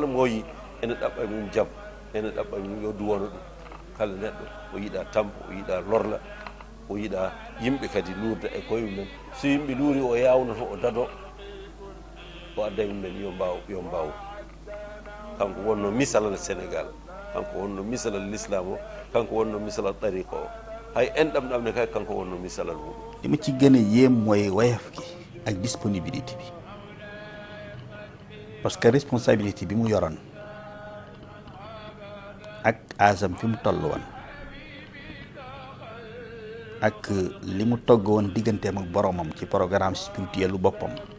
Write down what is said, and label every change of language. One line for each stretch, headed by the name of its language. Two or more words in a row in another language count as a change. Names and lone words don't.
Fula: mo yi ene ɗaɓɓa mum jaam ene ɗaɓɓa mum yo duwono ɗum kala neɗɗo o yiiɗa tampo o yiiɗa lorla o yiiɗa yimɓe kadi luurda e koye mumen so yimɓe luuri o yawnoto o dado o adda mumen yo mbaw kanko wonno misalal Sénégal kanko wonno misalal l'islam o kanko wonno misalal tariqa o hay enɗam ɗam ne kay kanko wonno misalal mum
Wolof: li ma ci gën a yéem mooy woyof gi ak disponibilité bi parce que responsabilité bi mu yoroon ak asam fi mu toll woon ak li mu togg woon digganteem ak boromam ci
French: programme spirituel
Wolof: lu boppam